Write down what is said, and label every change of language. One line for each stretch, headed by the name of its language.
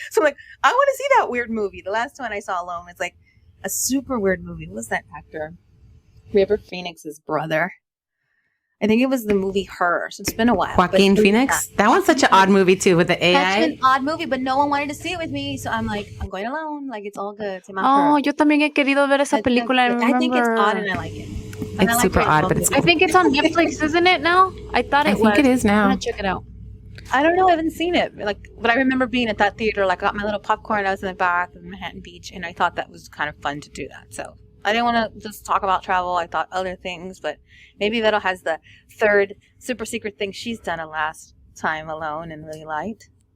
English: So I'm like, I want to see that weird movie. The last one I saw alone, it's like a super weird movie. What was that actor? River Phoenix's brother. I think it was the movie Her. So it's been a while. Joaquin Phoenix? That one's such an odd movie too with the AI. That's an odd movie, but no one wanted to see it with me. So I'm like, I'm going alone. Like, it's all good.
Spanish: Oh, yo también he querido ver esa película.
English: I think it's odd and I like it. And it's super odd, but it's I think it's on Netflix, isn't it now? I thought it was. I think it is now. I'm going to check it out. I don't know. I haven't seen it. Like, but I remember being at that theater. Like, I got my little popcorn. I was in the back of Manhattan Beach, and I thought that was kind of fun to do that. So I didn't want to just talk about travel. I thought other things, but maybe Vero has the third super secret thing she's done a last time alone and really liked.